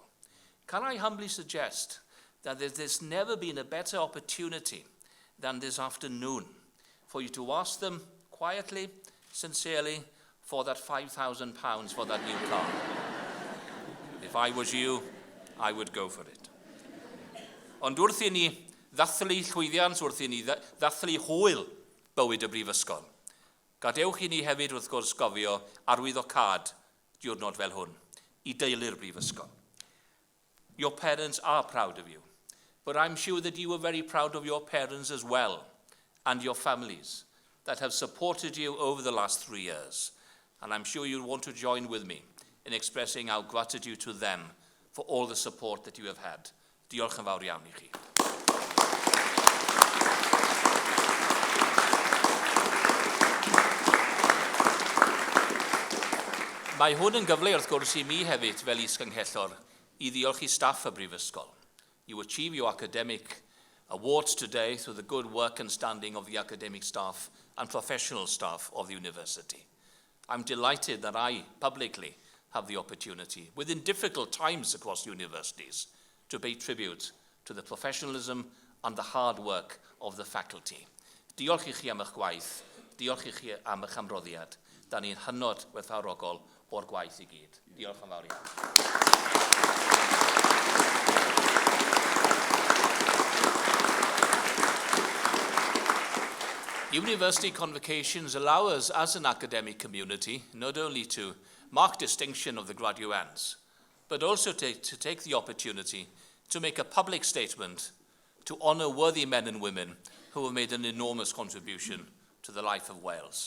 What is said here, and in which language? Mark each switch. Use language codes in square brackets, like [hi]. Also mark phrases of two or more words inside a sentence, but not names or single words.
[en] Can I humbly suggest that there's never been a better opportunity than this afternoon for you to ask them quietly, sincerely, for that £5,000 for that new car. If I was you, I would go for it. [cy] Ond wrth i ni ddathlu llwyddiant, wrth i ni ddathlu hwyl bywyd y Brifysgol, gadewch i ni hefyd wrth gwrs gofio arwyddocad diwrnod fel hwn, i deulu'r Brifysgol. [en] Your parents are proud of you, but I'm sure that you are very proud of your parents as well, and your families that have supported you over the last 3 years. And I'm sure you'll want to join with me in expressing our gratitude to them for all the support that you have had. [cy] Diolch yn fawr iawn i chi. Mae hwn yn gyfle wrth gwrs i mi hefyd fel is-gynghellor i ddiolch i staff y Brifysgol. [en] You achieve your academic awards today through the good work and standing of the academic staff and professional staff of the university. I'm delighted that I publicly have the opportunity, within difficult times across universities, to pay tribute to the professionalism and the hard work of the faculty. [cy] Diolch i chi am eich gwaith, diolch i chi am eich amroddiad. Da ni'n hynod werthfawrogol o'r gwaith i gyd. Diolch yn fawr iawn. [en] University convocations allow us as an academic community not only to mark distinction of the graduands, but also to take the opportunity to make a public statement to honour worthy men and women who have made an enormous contribution to the life of Wales.